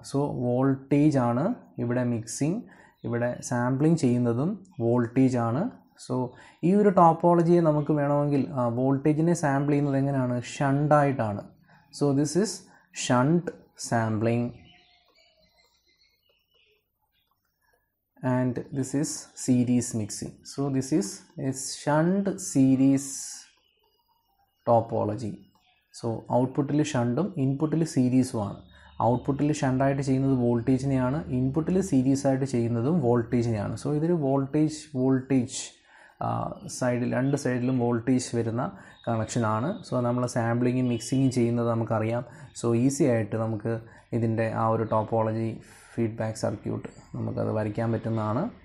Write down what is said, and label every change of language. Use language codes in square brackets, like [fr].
[ml] So voltage ആണ് ഇവിടെ mixing, ഇവിടെ സാമ്പിളിംഗ് ചെയ്യുന്നതും വോൾട്ടേജ് ആണ്. സോ ഈ ഒരു ടോപ്പോളജിയെ നമുക്ക് വേണമെങ്കിൽ വോൾട്ടേജിനെ സാമ്പിൾ ചെയ്യുന്നത് എങ്ങനെയാണ്, ഷണ്ടായിട്ടാണ്. [en] So this is shunt sampling and this is series mixing. So this is a shunt series topology. [ml] So outputൽ ഷണ്ടും ഇൻപുട്ടിൽ സീരീസുമാണ്. ഔട്ട്പുട്ടിൽ ഷണ്ടായിട്ട് ചെയ്യുന്നത് വോൾട്ടേജിനെയാണ്, ഇൻപുട്ടിൽ സീരീസ് ആയിട്ട് ചെയ്യുന്നതും വോൾട്ടേജിനെയാണ്. സോ ഇതൊരു വോൾട്ടേജ് സൈഡിൽ, രണ്ട് സൈഡിലും വോൾട്ടേജ് വരുന്ന കണക്ഷനാണ്. സോ നമ്മൾ സാമ്പിളിങ്ങും മിക്സിങ്ങും ചെയ്യുന്നത് നമുക്കറിയാം. സോ ഈസി ആയിട്ട് നമുക്ക് ഇതിൻ്റെ ആ ഒരു ടോപ്പോളജി, ഫീഡ്ബാക്ക് സർക്യൂട്ട് നമുക്കത് വരയ്ക്കാൻ പറ്റുന്നതാണ്.